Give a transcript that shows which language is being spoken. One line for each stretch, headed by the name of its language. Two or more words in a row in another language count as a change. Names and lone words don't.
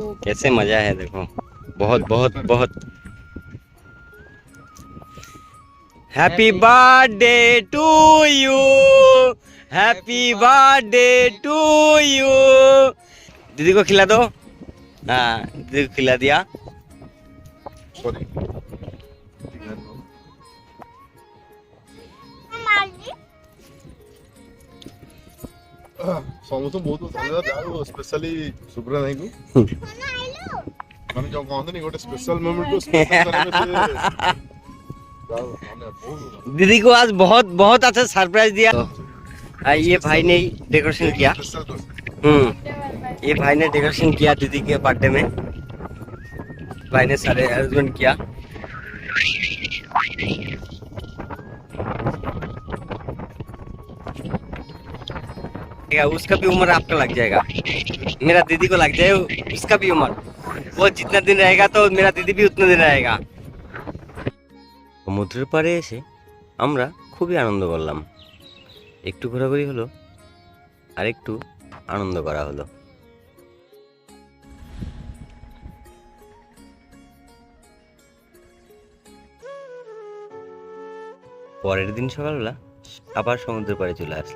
Hindi: कैसे मजा है, देखो बहुत बहुत बहुत।
English: happy birthday to you, happy birthday to you.
Hindi: दीदी को खिला दो, हाँ दीदी को खिला दिया।
Odia: सॉरी ସମସ୍ତଙ୍କୁ ବହୁତ ପସନ୍ଦ ଯାହା ସ୍ପେଶାଲି ସୁବ୍ରା ନାଇକୁ ମାନେ ଯୋଉ କହନ୍ତିନି ଗୋଟେ
English: special moment
Odia: କୁ
Hindi: दीदी को आज बहुत बहुत अच्छा सरप्राइज दिया। ये भाई ने डेकोरेशन किया। ये भाई ने डेकोरेशन किया दीदी के बर्थडे में। भाई ने सारे अरेंजमेंट किया। उसका भी उम्र आपका लग जाएगा, मेरा दीदी को लग जाए उसका भी उम्र। वो जितना दिन रहेगा तो मेरा दीदी भी उतना दिन रहेगा।
Bangla: সমুদ্রের পাড়ে এসে আমরা খুবই আনন্দ করলাম। একটু ঘোরাঘুরি হলো আর একটু আনন্দ করা হলো। পরের দিন সকালবেলা আবার সমুদ্রের পাড়ে চলে আসলাম।